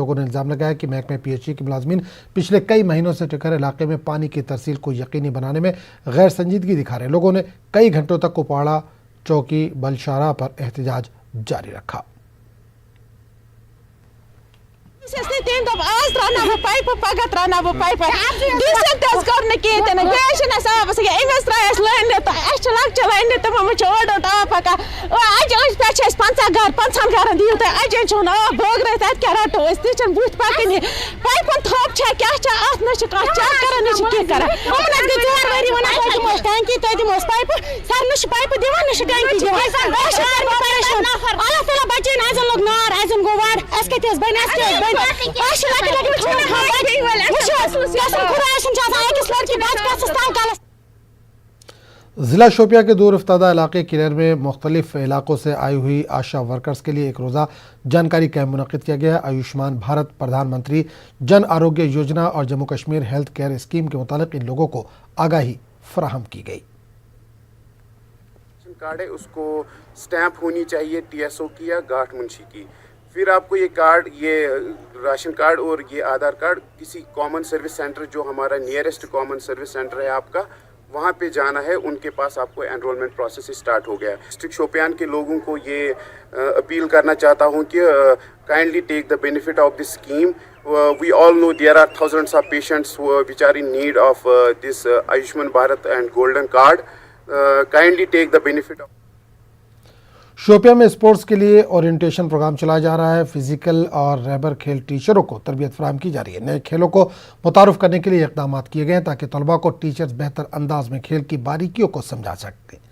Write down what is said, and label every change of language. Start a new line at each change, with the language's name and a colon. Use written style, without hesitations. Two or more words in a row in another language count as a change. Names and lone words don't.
Urdu: لوگوں نے الزام لگایا کہ محکمہ PHE کے ملازمین پچھلے کئی مہینوں سے ٹکر علاقے میں پانی کی ترسیل کو یقینی بنانے میں غیر سنجیدگی دکھا رہے ہیں۔ لوگوں نے کئی گھنٹوں تک کپواڑہ چوکی بل شاہراہ پر احتجاج جاری رکھا۔
Kashmiri: تم دپ آج ترا بہ پائپ پگہ ترا بہ پائپ ڈیزل تز کور نا کہین گیس آب امس ترس لٲنِتھ اَسہِ لۄکچہِ لٲنِتھ تِمو چھُ اوٚڑ اوٚڑ آب پکان اَجہِ پٮ۪ٹھ چھِ اَسہِ 50 گھر 50 گھرن دِیِو تُہۍ اَجہِ چھُنہٕ آب بٲگرٲیِتھ اَتہِ کیٛاہ رَٹو أسۍ تہِ چھِنہٕ بُتھِ پَکٲنی پایپَن تھوٚپ چھا کیٛاہ چھا اَتھ نہ چھِ کانٛہہ چیک کران نہ چھِ کینٛہہ کران یِمن حظ گٔے 4 ؤری وَنان تۄہہِ دِمو أسۍ ٹینکی تۄہہِ دِمو أسۍ پایپہٕ سر نہ چھِ پایپہٕ دِوان نہ چھِ ٹینکی دِوان أسۍ چھِ پریشان اللہ تعالیٰ بچٲیِن اَسہِ زن لوٚگ نار اَسہِ زن گوٚو وَر اَسہِ کَتہِ حظ بَنہِ اَسہِ کیٛاہ حظ بَنہِ اَسہِ چھِ لۄکٕٹۍ لۄکٕٹۍ
Urdu: ضلع شوپیاں کے دور افتادہ علاقے کلیر میں مختلف علاقوں سے آئی ہوئی آشا ورکرز کے لیے ایک روزہ جانکاری کیمپ منعقد کیا گیا۔ آیوشمان بھارت پردھان منتری جن آروگیہ یوجنا اور جموں کشمیر ہیلتھ کیئر اسکیم کے متعلق ان لوگوں کو آگاہی فراہم کی گئی۔ کارڈ ہے اس کو سٹیمپ ہونی چاہیے TSO کی یا گھاٹ منشی کی، پھر آپ کو یہ کارڈ، یہ راشن کارڈ اور یہ آدھار کارڈ کسی
English: common service center
Urdu: جو ہمارا
English: nearest common service center
Urdu: ہے آپ کا، وہاں پہ جانا ہے، ان کے پاس آپ کو
English: enrollment process start
Urdu: ہو گیا ہے۔ ڈسٹرکٹ شوپیان کے لوگوں کو یہ اپیل کرنا چاہتا ہوں کہ
English: kindly take the benefit of this scheme. We all know there are thousands of patients which are in need of this Ayushman Bharat and Golden Card. Kindly take the benefit of.
Urdu: شوپیاں میں اسپورٹس کے لیے اورینٹیشن پروگرام چلایا جا رہا ہے۔ فزیکل اور ریبر کھیل ٹیچروں کو تربیت فراہم کی جا رہی ہے۔ نئے کھیلوں کو متعارف کرنے کے لیے اقدامات کیے گئے ہیں تاکہ طلباء کو ٹیچرز بہتر انداز میں کھیل کی باریکیوں کو سمجھا سکتے ہیں۔